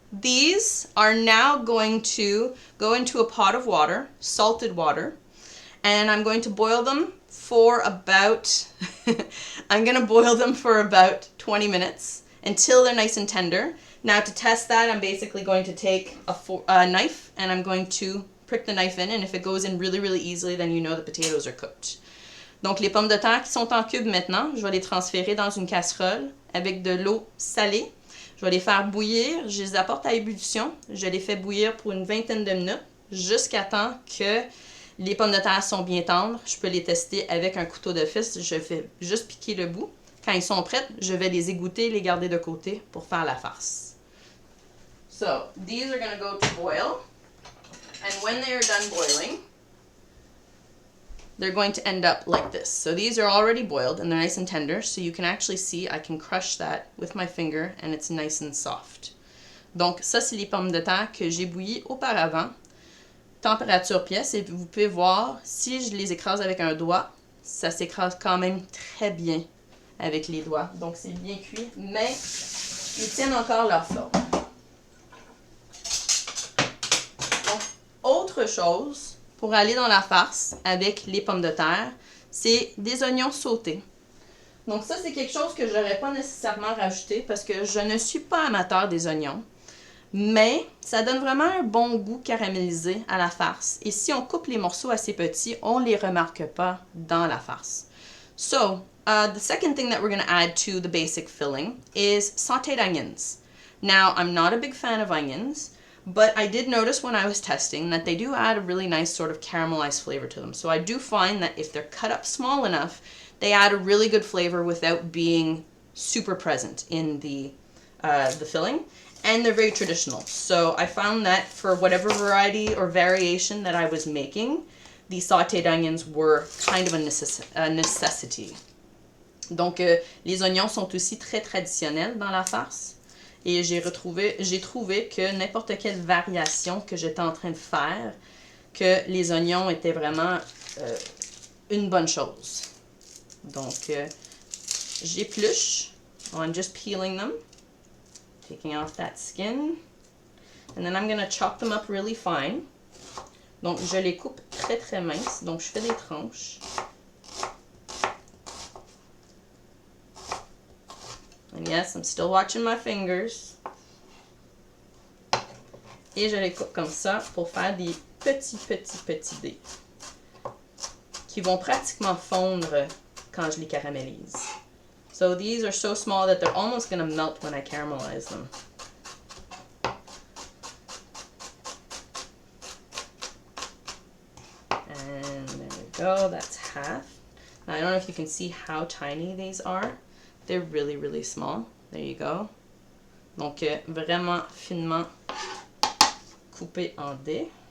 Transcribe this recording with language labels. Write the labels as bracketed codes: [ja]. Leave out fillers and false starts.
[en] These are now going to go into a pot of water, salted water, and I'm going to boil them for about, I'm going to boil them for about 20 minutes until they're nice and tender. Now to test that, I'm basically going to take a knife and I'm going to prick the knife in, and if it goes in really, really easily, then you know the potatoes are cooked. [fr] Donc les pommes de terre qui sont en cubes maintenant, je vais les transférer dans une casserole avec de l'eau salée. Je vais les faire bouillir, je les apporte à ébullition, je les fais bouillir pour une vingtaine de minutes jusqu'à temps que les pommes de terre sont bien tendres. Je peux les tester avec un couteau d'office, je fais juste piquer le bout. Quand ils sont prêts, je vais les égoutter, les garder de côté pour faire la farce. [en] So, these are going to go to boil, and when they are done boiling, they're going to end up like this. So these are already boiled and they're nice and tender, so you can actually see I can crush that with my finger and it's nice and soft. [fr] Donc ça, c'est les pommes de terre que j'ai bouillies auparavant. Température pièce, et vous pouvez voir, si je les écrase avec un doigt, ça s'écrase quand même très bien avec les doigts. Donc c'est bien cuit, mais ils tiennent encore leur forme. Donc, autre chose, pour aller dans la farce avec les pommes de terre, c'est des oignons sautés. Donc ça, c'est quelque chose que je n'aurais pas nécessairement rajouté parce que je ne suis pas amateur des oignons. Mais ça donne vraiment un bon goût caramélisé à la farce. Et si on coupe les morceaux assez petits, on ne les remarque pas dans la farce. So, [en] The second thing that we're going to add to the basic filling is sauteed onions. Now, I'm not a big fan of onions, but I did notice when I was testing that they do add a really nice sort of caramelized flavor to them. So I do find that if they're cut up small enough, they add a really good flavor without being super present in the filling. And they're very traditional. So I found that for whatever variety or variation that I was making, the sauteed onions were kind of a necessity. [fr] Donc, les oignons sont aussi très traditionnels dans la farce. Et j'ai trouvé que n'importe quelle variation que j'étais en train de faire, que les oignons étaient vraiment une bonne chose. Donc, j'épluche. [en] I'm just peeling them, taking off that skin. And then I'm going to chop them up really fine. [fr] Donc, je les coupe très très minces. Donc, je fais des tranches. [en] And yes, I'm still watching my fingers. [fr] Et je les coupe comme ça pour faire des petits dés qui vont pratiquement fondre quand je les caramélise. [en] So these are so small that they're almost going to melt when I caramelize them. And there we go, that's half. Now, I don't know if you can see how tiny these are. They're really, really small. There you go. [fr] Donc, vraiment finement coupé en dés.